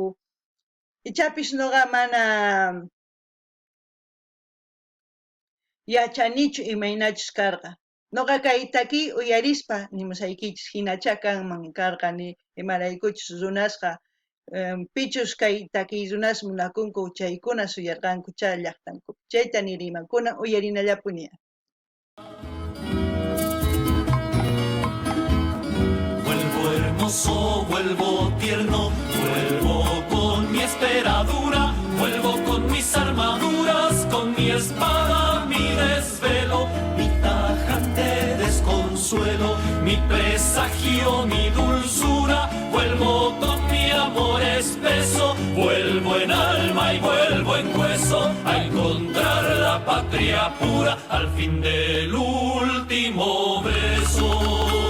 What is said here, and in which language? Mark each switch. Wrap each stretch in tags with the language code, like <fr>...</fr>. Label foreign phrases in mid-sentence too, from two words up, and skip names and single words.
<qu>Ichapis noqa mana yachanichu imaynachus karqa. Noqa kay takiy uyarispa nimusaykichis, hinacha kanman karqa ni imaraykuchus runasqa, pichus kay takiy runas munakunku chaykuna suyarqanku chay llaqtankupi, chayta niriman, kunan uyarinallapuña.</qu> <es>Vuelvo hermoso, vuelvo tierno, vuelvo con mi esperadura, vuelvo con mis armaduras, con mi espada, mi desvelo, mi tajante desconsuelo, mi presagio, mi dulzura, vuelvo con mi amor espeso, patria pura al fin del último beso.</es>